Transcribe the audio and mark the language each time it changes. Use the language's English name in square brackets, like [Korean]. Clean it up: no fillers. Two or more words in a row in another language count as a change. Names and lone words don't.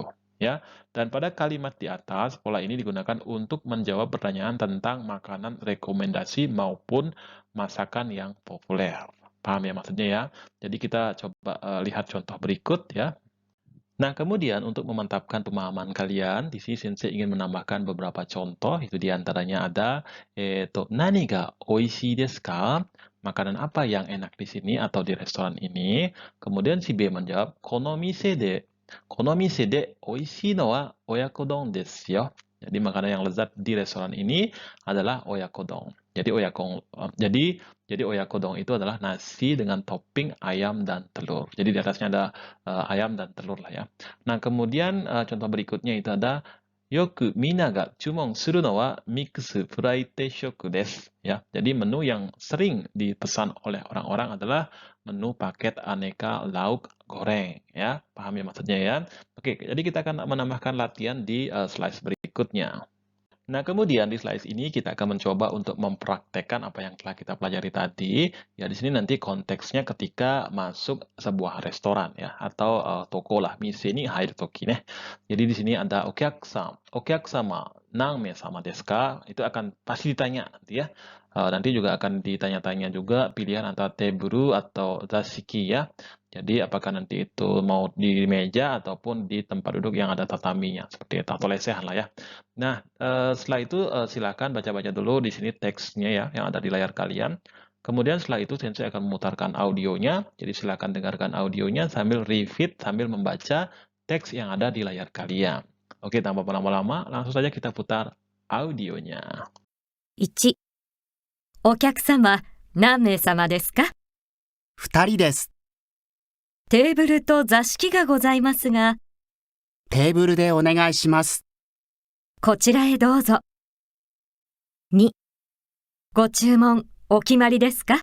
[Indonesian] Ya, dan pada kalimat di atas, pola ini digunakan untuk menjawab pertanyaan tentang makanan rekomendasi maupun masakan yang populer. Paham ya maksudnya ya? Jadi kita coba lihat contoh berikut ya. Nah, kemudian untuk memantapkan pemahaman kalian, di sini Sensei ingin menambahkan beberapa contoh, itu diantaranya ada, [Japanese] 何がおいしいですか? [Indonesian] Makanan apa yang enak di sini atau di restoran ini? Kemudian si B menjawab, [Japanese] この店でおいしいのは親子丼ですよ. [Indonesian] Jadi makanan yang lezat di restoran ini adalah oyakodon. Jadi oyakodon itu adalah nasi dengan topping ayam dan telur. Jadi di atasnya ada ayam dan telur lah ya. Nah, kemudian contoh berikutnya itu ada [Japanese] よく皆が注文するのはミックスフライ定食です. [Indonesian] Ya, jadi menu yang sering dipesan oleh orang-orang adalah menu paket aneka lauk goreng. Ya, paham ya maksudnya ya? Oke, jadi kita akan menambahkan latihan di slide berikutnya. Nah, kemudian di slide ini kita akan mencoba untuk mempraktekkan apa yang telah kita pelajari tadi. Ya, di sini nanti konteksnya ketika masuk sebuah restoran ya atau toko lah. [Japanese] 店に入るときね. [Indonesian] Jadi di sini ada [Japanese] お客様何名様ですか? [Indonesian] Itu akan pasti ditanya nanti ya. Nanti juga akan ditanya-tanya juga pilihan antara teburu atau zashiki ya. Jadi apakah nanti itu mau di meja ataupun di tempat duduk yang ada tataminya seperti itu atau lesehan lah ya. Nah, setelah itu silakan baca-baca dulu di sini teksnya ya yang ada di layar kalian. Kemudian setelah itu Sensei akan memutarkan audionya. Jadi silakan dengarkan audionya sambil repeat sambil membaca teks yang ada di layar kalian. Oke, tanpa berlama-lama, langsung saja kita putar audionya. [Japanese] 1、お客様、何名様ですか？二人です。テーブルと座敷がございますが、テーブルでお願いします。こちらへどうぞ。2、ご注文お決まりですか？